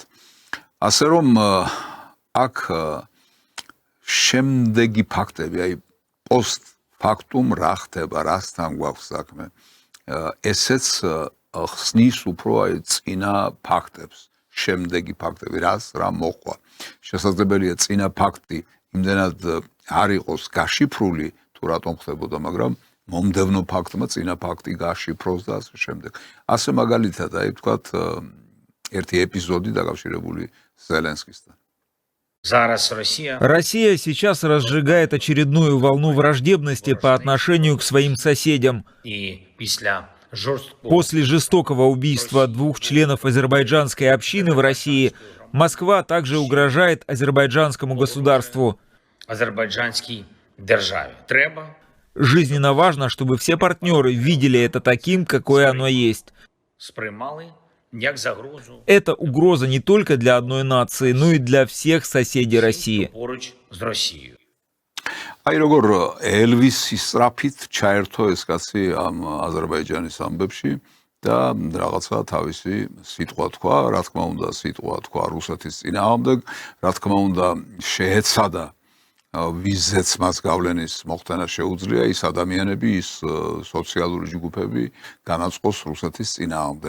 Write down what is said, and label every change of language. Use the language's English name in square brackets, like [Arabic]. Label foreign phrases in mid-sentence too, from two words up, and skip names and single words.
[Georgian] ასე რომ აქ შემდეგი ფაქტები, აი [Latin] post factum [Georgian] რა ხდება, რასთან გვაქვს საქმე, ესეც ხსნის უფრო აი წინა ფაქტებს, შემდეგი ფაქტები, რა მოხდა. შესაძლებელია წინა ფაქტი იმდენად არ იყოს გაშიფრული, თუ რატომ ხდებოდა, მაგრამ მომდევნო ფაქტმა წინა ფაქტი გაშიფროს და ასე შემდეგ. ასე მაგალითად, აი ვთქვათ, ერთი ეპიზოდი დაკავშირებული Зеленскийстан. [Russian] Россия сейчас разжигает очередную волну враждебности по отношению к своим соседям. После жестокого убийства 2 членов азербайджанской общины в России, Москва также угрожает азербайджанскому государству. Жизненно важно, чтобы все партнеры видели это таким, какое оно есть. Это угроза не только для одной нации, но и для всех соседей России. [Georgian] აი როგორ ელვისის სწრაფით ჩაერთო ეს კაცი ამ აზერბაიჯანის ამბებში და რაღაცა თავისი სიტყვა თქვა, რა თქმა უნდა სიტყვა თქვა რუსეთის წინააღმდეგ, რა თქმა უნდა შეეცადა ვიზეც მას გავლენის მოხდენა შეუძლია, ის ადამიანები, ის სოციალური ჯგუფები განაწყოს რუსეთის წინააღმდეგ.